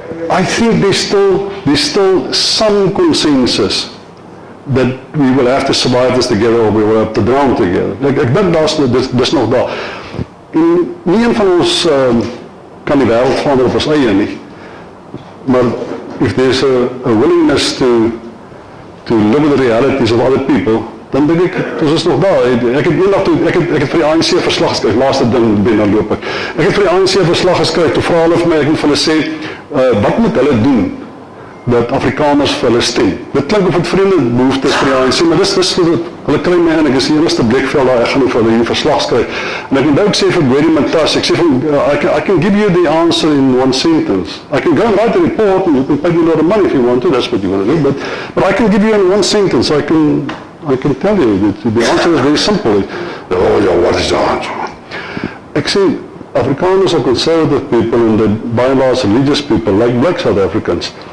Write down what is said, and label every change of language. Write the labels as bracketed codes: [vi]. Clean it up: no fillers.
[en] I think there's still some consensus that we will have to survive this together or we will have to drown together. [af] Ek dink dis nog daar. En nie een van ons kan die wêreld verander op ons eie nie. Maar [en] if there's a willingness to live with the realities of other people, [af] dan dink ek, ons is nog daar. Ek het vir die ANC verslag geskryf, laaste ding dan loop ek. Ek het vir die ANC verslag geskryf, toe vra hulle vir my, ek moet vir hulle sê, wat moet hulle doen dat Afrikaners vir hulle stem? Dit klink of het vreemde behoeftes vir die ANC, maar dis hulle kry my en ek is die enigste blikveld daar, ek gaan vir hulle hier verslag skryf. En ek moet ook sê vir Gwedi Mantashe, ek sê van, [en] I can give you the answer in one sentence. I can go and write a report and you can pay me a lot of money if you want to, that's what you want to do, but I can give you in one sentence, I can tell you that the answer is very simple. Oh yeah, what is the answer? [af] Ek sê, [en] Afrikaners are conservative people and they're by and large religious people like black South Africans.